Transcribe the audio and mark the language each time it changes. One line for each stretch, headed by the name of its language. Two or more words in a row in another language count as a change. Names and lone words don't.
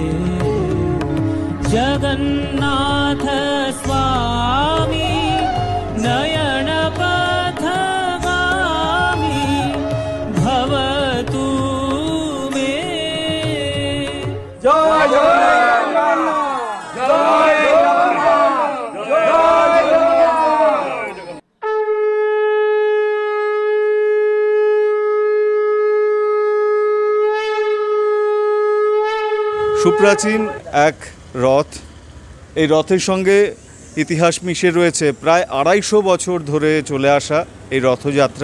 Sanskrit: जगन्नाथ स्वामी नयन पथगामी भवतु मे। जय जगन्नाथ जय
Bangla: সুপ্রাচীন এক রথ, এই রথের সঙ্গে ইতিহাস মিশে রয়েছে প্রায় ২৫০ বছর ধরে চলে আসা এই রথযাত্রা।